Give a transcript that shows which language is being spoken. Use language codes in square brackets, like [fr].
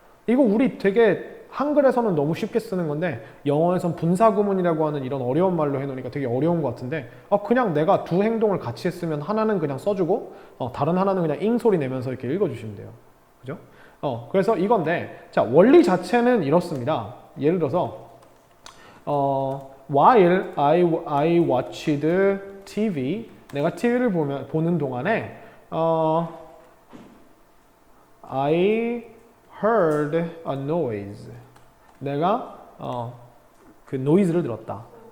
[ko] 이거 우리 되게 한글에서는 너무 쉽게 쓰는 건데 영어에선 분사구문이라고 하는 이런 어려운 말로 해놓으니까 되게 어려운 것 같은데 그냥 내가 두 행동을 같이 했으면 하나는 그냥 써주고 다른 하나는 그냥 ing 소리 내면서 이렇게 읽어주시면 돼요. 그죠? 그래서 이건데 자 원리 자체는 이렇습니다. 예를 들어서 [en] while I watched TV [ko] 내가 TV를 보는 동안에 [en] I heard a noise. [ko] 내가 그 noise를 들었다.